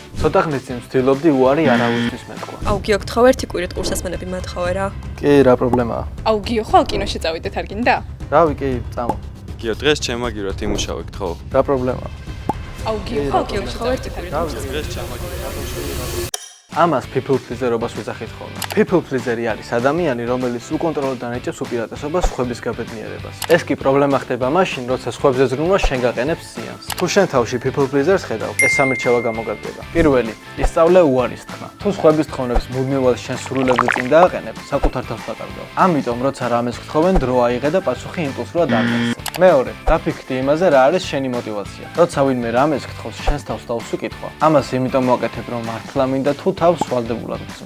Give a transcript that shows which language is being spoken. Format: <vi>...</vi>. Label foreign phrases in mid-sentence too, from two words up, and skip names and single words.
<ka>ცოტა ხნის წინ ვცდილობდი უარი არავისთვის მეთქვა. აუ გიო გთხოვ ერთი კვირით კურსასმენები მათხოვე რა. კი, რა პრობლემაა? აუ გიო ხვალ კინოში წავიდეთ არ გინდა? რავი, კი, წამო. გიო დღეს ჩემაგივრად იმუშავე გთხოვ. რა პრობლემაა? აუ გიო ხვალ გიო გთხოვ ერთი კვირით. დღეს ჩემაგივრად ამას</ka> <en>people pleaser-</en> <ka>ობას ვიძახით ხოლმე.</ka> <en>People pleaser-</en> <ka>ი არის ადამიანი, რომელიც უკონტროლოდან ეჭებს უპირატესობას სხვების გაბედნიერებას. ეს კი პრობლემა ხდება მაშინ, როცა სხვებზე ზრუნვა შენ გაყენებს ზიანს. თუ შენ თავში</ka> <en>people pleaser-</en> <ka>ს ხედავ, ეს სამირჩევა გამოგადგება. პირველი, ისწავლე უარის თქმა. თუ სხვების თხოვნებს მუდმივად შენ სრულებზე წინ დააყენებ, საკუთარ თავს დაკარგავ. ამიტომ, როცა რამეს გთხოვენ, დრო აიღე და პასუხი იმპულსურად არ გასცე. მეორე, დაფიქრდი იმაზე, რა არის შენი мотиваცია. როცა ვინმე რამეს გთხოვს, შენს თავს დაუსვიკითხვა. ამას იმიტომ მოვაკეთებ, რომ მართლა მინდა თუ თავს სვალდებულად ვცნობ.</ka>